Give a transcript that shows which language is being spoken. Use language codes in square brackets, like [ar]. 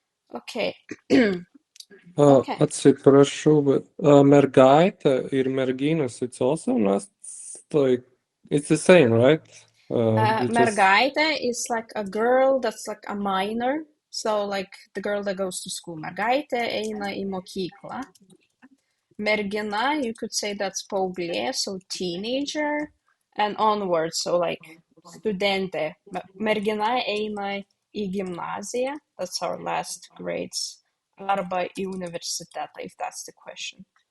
[en] Okay. Okay. [lt] Atsiprašau, bet mergaitė ir merginos, [en] it's also not like, it's the same, right? Mergaitė is like a girl that's like a minor. So like the girl that goes to school. [lt] Mergaitė eina į mokyklą. [en] Mergina, you could say that's paauglė, so teenager, and onward, so like studentė. [lt] Mergina eina į gimnaziją, [en] that's our last grades, [lt] arba į universitetą, [en] if that's the question.